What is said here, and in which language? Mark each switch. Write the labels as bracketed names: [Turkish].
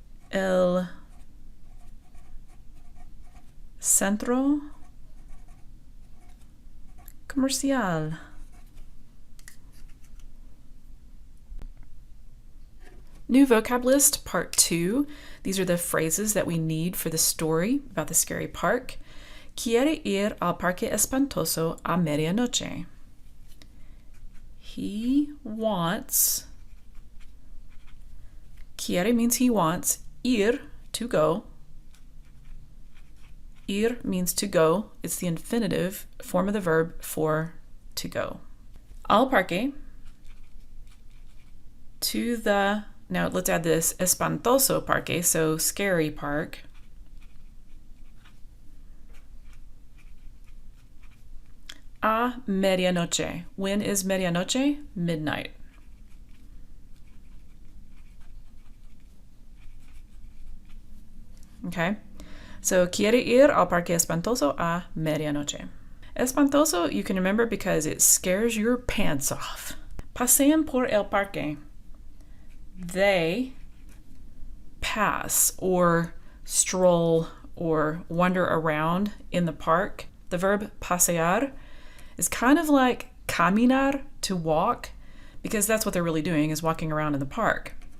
[Spanish] El Centro Comercial. [English] New vocab list, part 2. These are the phrases that we need for the story about the scary park. [Spanish] Quiere ir al parque espantoso a medianoche. [English] He wants. Quiere means he wants. Ir, to go. Ir means to go. It's the infinitive form of the verb for to go. [Spanish] Al parque. [English] To the. Now let's add this [Spanish] espantoso parque, [English] so scary park. [Spanish] A medianoche. [English] When is medianoche? Midnight. [Spanish] Okay, so quiere ir al parque espantoso a medianoche. [English] Espantoso you can remember because it scares your pants off. [Spanish] Pasean por el parque. [English] They pass or stroll or wander around in the park. The verb pasear is kind of like caminar, to walk, because that's what they're really doing, is walking around in the park.